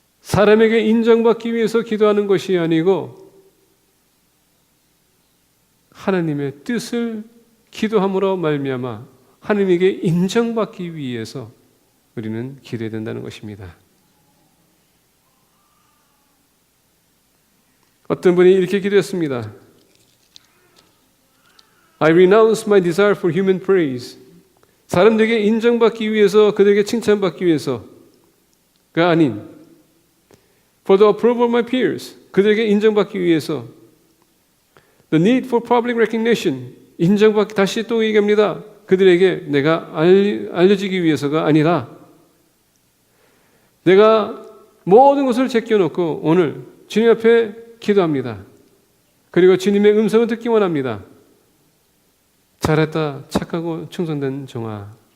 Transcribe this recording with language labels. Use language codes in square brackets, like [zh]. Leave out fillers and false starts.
[ko] 사람에게 인정받기 위해서 기도하는 것이 아니고 하나님의 뜻을 기도함으로 말미암아 하나님에게 인정받기 위해서 우리는 기도해야 된다는 것입니다. 어떤 분이 이렇게 기도했습니다. [en] I renounce my desire for human praise. [ko] 사람들에게 인정받기 위해서, 그들에게 칭찬받기 위해서가 아닌 [en] for the approval of my peers. [ko] 그들에게 인정받기 위해서 [en] the need for public recognition. [ko] 인정받기, 다시 또 얘기합니다. 그들에게 내가 알려지기 위해서가 아니라 내가 모든 것을 제껴놓고 오늘 주님 앞에 기도합니다. 그리고 주님의 음성을 듣기 원합니다. 잘했다, 착하고 충성된 종아.